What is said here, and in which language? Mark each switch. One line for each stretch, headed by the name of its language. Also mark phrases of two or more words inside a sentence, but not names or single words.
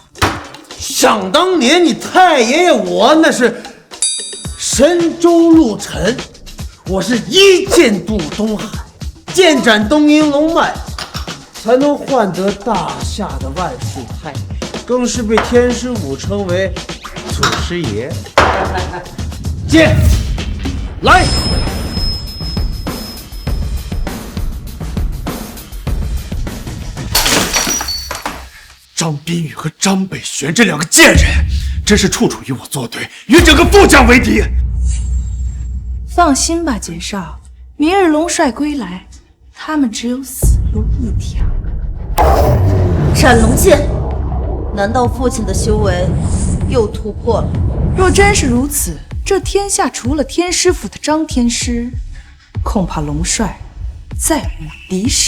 Chinese: 想當年你太爺爺我那是神州陸沉，我是一劍渡東海，劍斬東瀛龍脈，才能換得大夏的萬世太平，更是被天師府稱為祖師爺。劍來！张彬宇和张北玄这两个贱人，真是处处与我作对，与整个傅家為敵。放心吧，杰少，明日龍帥歸來，他們只有死路一條。斬龍劍，難道父親的修為又突破了？若真是如此，這天下除了天師府的張天師，恐怕龍帥再無敵手。